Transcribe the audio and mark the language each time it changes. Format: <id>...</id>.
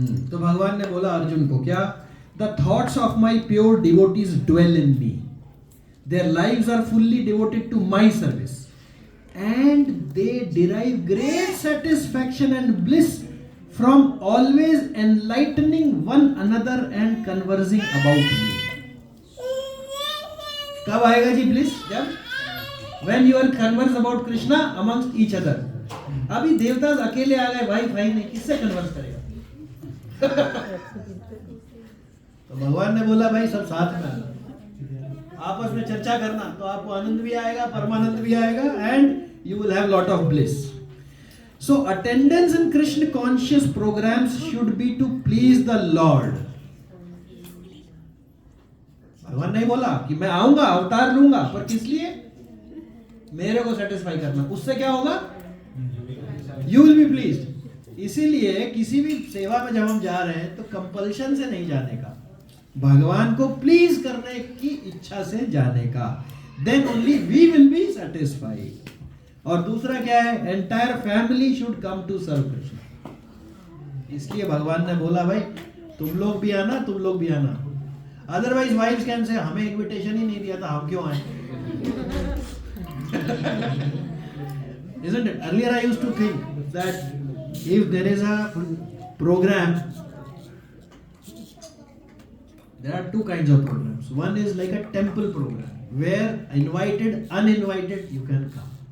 <hi>तो भगवान ने बोला अर्जुन को क्या?</hi> <en>The thoughts of my pure devotees dwell in me. Their lives are fully devoted to my service, and they derive great satisfaction and bliss from always enlightening one another and conversing about me.</en> <hi>कब आएगा जी bliss? जब</hi> <en>when you are converse about Krishna amongst each other.</en> <hi>अभी देवता अकेले आ गए, भाई भाई नहीं, किससे कन्वर्स करेगा? तो भगवान ने बोला भाई सब साथ में आना, आपस में चर्चा करना, तो आपको आनंद भी आएगा, परमानंद भी आएगा,</hi> <en>and you will have lot of bliss. So attendance in Krishna conscious programs should be to please the Lord.</en> <hi>भगवान नहीं बोला कि मैं आऊंगा अवतार लूंगा, पर किस लिए? मेरे को सेटिस्फाई करना। उससे क्या होगा?</hi> <en>You will be pleased.</en> <hi>इसीलिए किसी भी सेवा में जब हम जा रहे हैं तो कंपल्शन से नहीं जाने का, भगवान को प्लीज करने की इच्छा से जाने का।</hi> <en>Then only we will be satisfied.</en> <hi>और दूसरा क्या है?</hi> <en>Entire family should come to serve Krishna.</en> <hi>इसलिए भगवान ने बोला भाई तुम लोग भी आना, तुम लोग भी आना। अदरवाइज वाइफ्स कैन से हमें इनविटेशन ही नहीं दिया था, हम क्यों आए?</hi> <en>Isn't it? Earlier I used to think that if there is a program, there are two kinds of programs. One is like a temple program where invited, uninvited you can come.</en>